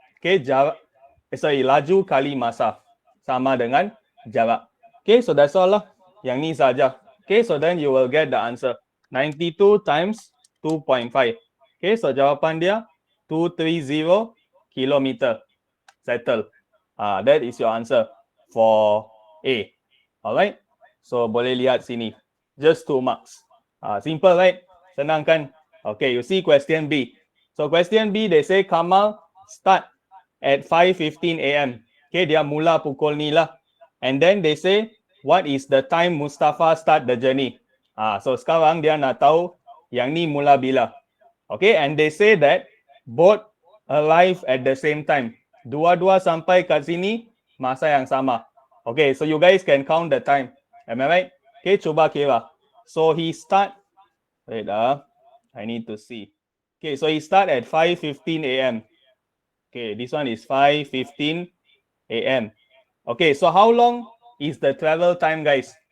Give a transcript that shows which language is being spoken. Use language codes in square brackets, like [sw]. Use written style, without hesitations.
[ms] Okay, jarak, laju kali masa sama dengan jarak. Okay, [en] so that's all [ms] lah. Yang ni saja. [en] Okay, so then you will get the answer. 92 times 2.5. [ms] Okay, so jawapan dia 230 kilometer. Settle. [en] That is your answer for A. [ms] Alright, so boleh lihat sini. [en] Just 2 marks. Simple, right? [ms] Senang kan? [en] Okay, you see question B. So question B, they say Kamal start at 5:15 AM. Okay, [ms] dia mula pukul ni lah. [en] And then they say, what is the time Mustafa start the journey? So [ms] sekarang dia nak tahu yang ni mula bila. [en] Okay, and they say that both arrive at the same time. [ms] Dua-dua sampai kat sini masa yang sama. [en] Okay, so you guys can count the time. Am I right? Okay, [ms] cuba kira. [en] So he start, wait, I need to see. Okay, so he start at 5:15 AM. Okay, this one is 5:15 AM. Okay, so how long is the travel time, guys?